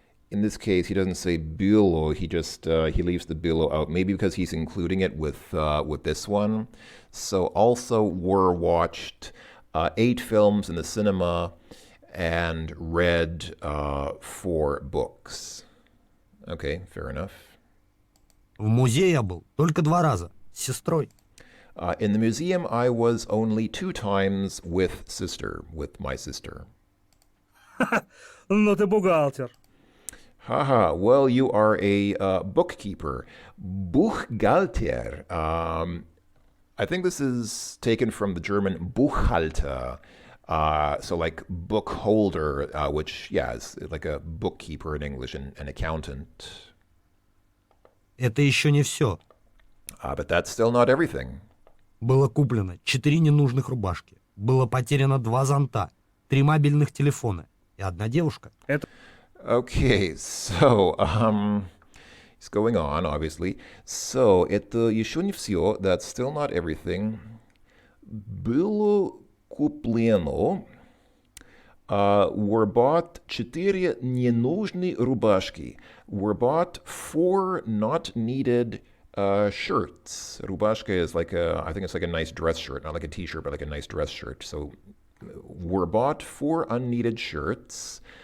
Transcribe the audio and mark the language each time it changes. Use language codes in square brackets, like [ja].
[en] In this case, he doesn't say bilo. He just he leaves the bilo out. Maybe because he's including it with this one. So also were watched 8 films in the cinema and read 4 books. Okay, fair enough. [ru] В музее я был только 2 раза с сестрой. [en] In the museum, I was only 2 times with my sister. [ru] Ну ты бухгалтер. [en] Haha, well, you are a bookkeeper. Buchhalter. I think this is taken from the German Buchhalter. So like book holder, which, yeah, is like a bookkeeper in English, and an accountant. [ru] Это еще не все. [en] But that's still not everything. [ru] Было куплено 4 ненужных рубашки. Было потеряно 2 зонта, 3 мобильных телефона и одна девушка. [en] Okay, so it's going on, obviously. [ru] So, это еще не все. [en] That's still not everything. [ru] Было куплено [en] were bought [ru] 4 ненужные рубашки. [en] Were bought 4 not needed shirts. Rubashka is like I think it's like a nice dress shirt, not like a t-shirt, but like a nice dress shirt. So, were bought 4 unneeded shirts.